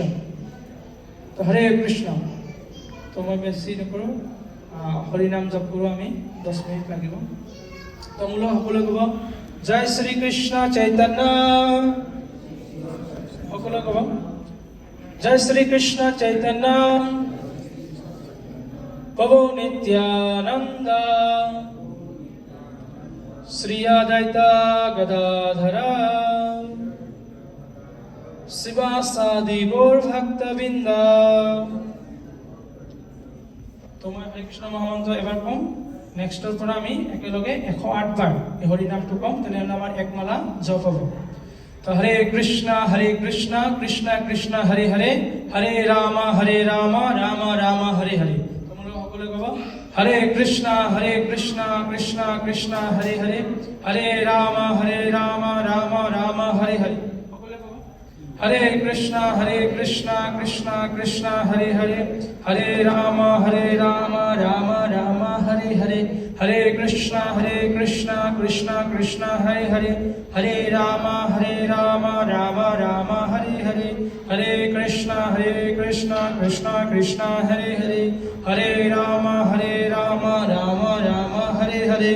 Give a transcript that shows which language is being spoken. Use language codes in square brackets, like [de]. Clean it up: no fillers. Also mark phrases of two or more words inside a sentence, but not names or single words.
[as] তো হৰে কৃষ্ণ। তো মই বেছি নকৰোঁ, হৰিনাম জপ কৰোঁ আমি, 10 মিনিট লাগিব। তো মোলৈ সকলোৱে ক'ব জয় শ্ৰী কৃষ্ণ চৈতন্য, সকলোৱে ক'ব জয় শ্ৰী কৃষ্ণ চৈতন্য প্রভু নিত্যানন্দ শ্রী অদ্বৈতা গদাধরা শিবাসাদি গৌর ভক্তবৃন্দ। [bn] তোমার হরে কৃষ্ণ মহামন্ত্র এবার কম, [as] নেক্সটৰ পৰা আমি একেলগে 108 বাৰ এই হৰি নামটো কম, তেনেহ'লে আমাৰ এক মালা জপ হ'ব। [bn] তো হরে কৃষ্ণ কৃষ্ণ কৃষ্ণ হরে হরে, হরে রাম রাম রাম হরে হরে। তোমরা সকলে কব হরে কৃষ্ণ কৃষ্ণ কৃষ্ণ হরে হরে, হরে রাম রাম রাম হরে হরে। সকলে কব হরে কৃষ্ণ কৃষ্ণ কৃষ্ণ হরে হরে, হরে রাম রাম রাম হরে Hare Hare, Hare Krishna, Krishna Krishna, Hare Hare, Hare Rama, Rama Rama, Hare Hare, Hare Krishna, Krishna Krishna, Hare Hare, Hare Rama, Rama Rama, Hare Hare.